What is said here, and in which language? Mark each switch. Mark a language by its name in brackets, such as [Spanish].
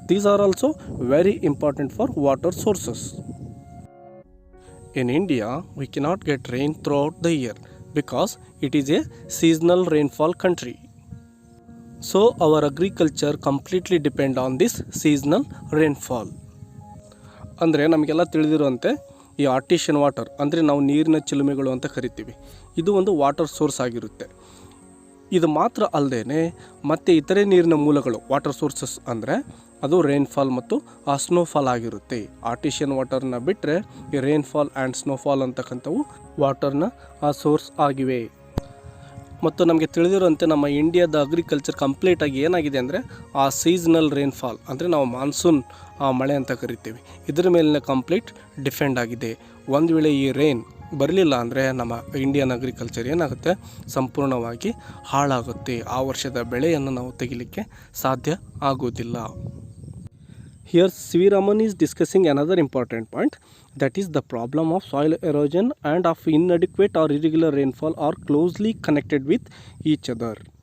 [English] These are also very important for water sources. In India, we cannot get rain throughout the year because it is a seasonal rainfall country. So our agriculture completely depend on this seasonal rainfall. [Kannada] ಅಂದರೆ ನಮಗೆಲ್ಲ ತಿಳಿದಿರುವಂತೆ ಈ ಆರ್ಟಿಷಿಯನ್ water ಅಂದರೆ ನಾವು ನೀರಿನ ಚಿಲುಮೆಗಳು ಅಂತ ಕರಿತೀವಿ, ಇದು ಒಂದು ವಾಟರ್ ಸೋರ್ಸ್ ಆಗಿರುತ್ತೆ. ಇದು ಮಾತ್ರ ಅಲ್ಲದೆ ಮತ್ತು ಇತರೆ ನೀರಿನ ಮೂಲಗಳು ವಾಟರ್ ಸೋರ್ಸಸ್ ಅಂದರೆ ಅದು ರೈನ್ಫಾಲ್ ಮತ್ತು ಸ್ನೋಫಾಲ್ ಆಗಿರುತ್ತೆ. ಆರ್ಟಿಷಿಯನ್ ವಾಟರ್ನ ಬಿಟ್ಟರೆ ಈ ರೈನ್ಫಾಲ್ ಆ್ಯಂಡ್ ಸ್ನೋಫಾಲ್ ಅಂತಕ್ಕಂಥವು ವಾಟರ್ನ ಸೋರ್ಸ್ ಆಗಿವೆ. ಮತ್ತು ನಮಗೆ ತಿಳಿದಿರುವಂತೆ ನಮ್ಮ ಇಂಡಿಯಾದ ಅಗ್ರಿಕಲ್ಚರ್ ಕಂಪ್ಲೀಟಾಗಿ ಏನಾಗಿದೆ ಅಂದರೆ ಆ ಸೀಸನಲ್ ರೈನ್ಫಾಲ್ ಅಂದರೆ ನಾವು ಮಾನ್ಸೂನ್ ಮಳೆ ಅಂತ ಕರಿತೀವಿ, ಇದರ ಮೇಲಿನ ಕಂಪ್ಲೀಟ್ ಡಿಪೆಂಡ್ ಆಗಿದೆ. ಒಂದು ವೇಳೆ ಈ ರೈನ್ ಬರಲಿಲ್ಲ ಅಂದರೆ ನಮ್ಮ ಇಂಡಿಯನ್ ಅಗ್ರಿಕಲ್ಚರ್ ಏನಾಗುತ್ತೆ, ಸಂಪೂರ್ಣವಾಗಿ ಹಾಳಾಗುತ್ತೆ. ಆ ವರ್ಷದ ಬೆಳೆಯನ್ನು ನಾವು ತೆಗಿಲಿಕ್ಕೆ ಸಾಧ್ಯ ಆಗೋದಿಲ್ಲ. [English] Here C.V. Raman is discussing another important point, that is the problem of soil erosion and of inadequate or irregular rainfall are closely connected with each other.